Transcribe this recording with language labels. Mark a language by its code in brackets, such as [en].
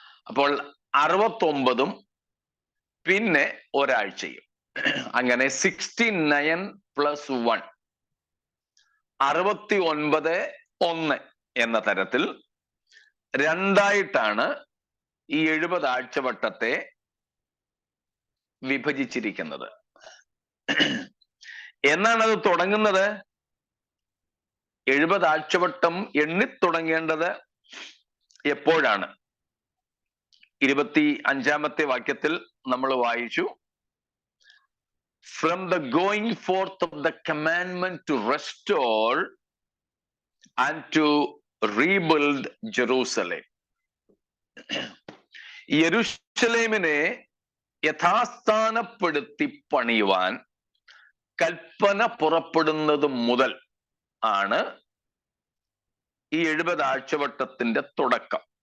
[ml] അപ്പോൾ 69 പിന്നെ ഒരാഴ്ചയും, അങ്ങനെ 69 + 1 69 1 എന്ന തരത്തിൽ രണ്ടായിട്ടാണ് ഈ 70 ആഴ്ചവട്ടത്തെ വിഭജിച്ചിരിക്കുന്നത്. എന്നാണ് അത് തുടങ്ങുന്നത്? 70 ആഴ്ചവട്ടം എണ്ണിത്തുടങ്ങേണ്ടത് എപ്പോഴാണ്? 25-ാമത്തെ വാക്യത്തിൽ നമ്മൾ വായിച്ചു, [en] from the going forth of the commandment to restore and to rebuild Jerusalem. [ml] യെരൂശലേമിനെ യഥാസ്ഥാനപ്പെടുത്തി പണിയുവാൻ കൽപ്പന പുറപ്പെടുന്നത് മുതൽ ആണ് ഈ 70 ആഴ്ചവട്ടത്തിന്റെ തുടക്കം.